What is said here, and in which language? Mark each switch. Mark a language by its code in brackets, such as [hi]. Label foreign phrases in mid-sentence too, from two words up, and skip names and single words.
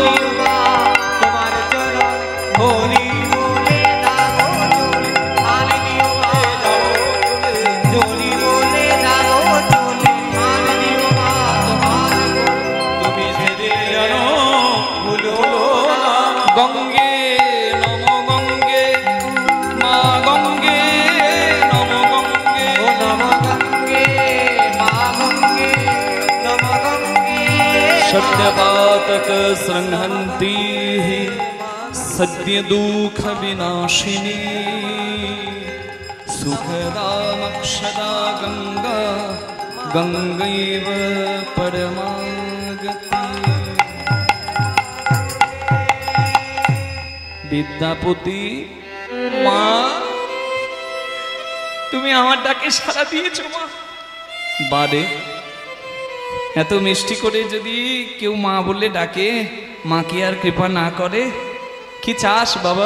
[bn] তোমার চরণ হরি বলে দাও চলে, আর দিও মা হরি বলে দাও চলে, আর দিও মা তোমার তুমি সেদিন যেন ভুলো না। [sa] গঙ্গে নম গঙ্গে, মা গঙ্গে নম গঙ্গে, ও নম গঙ্গে মা গঙ্গে নম গঙ্গে। सत्यपातक संहन्ति सद्य दुख विनाशिनी, सुखदा मक्षदा गंगा गंगैव परमागति। [bn] বিদ্যাপতি, মা তুমি আমার ডাকে সাড়া দিয়েছো মা। বারে এত মিষ্টি করে যদি কেউ মা বলে ডাকে, মা কি আর কৃপা না করে? কি চাস বাবা?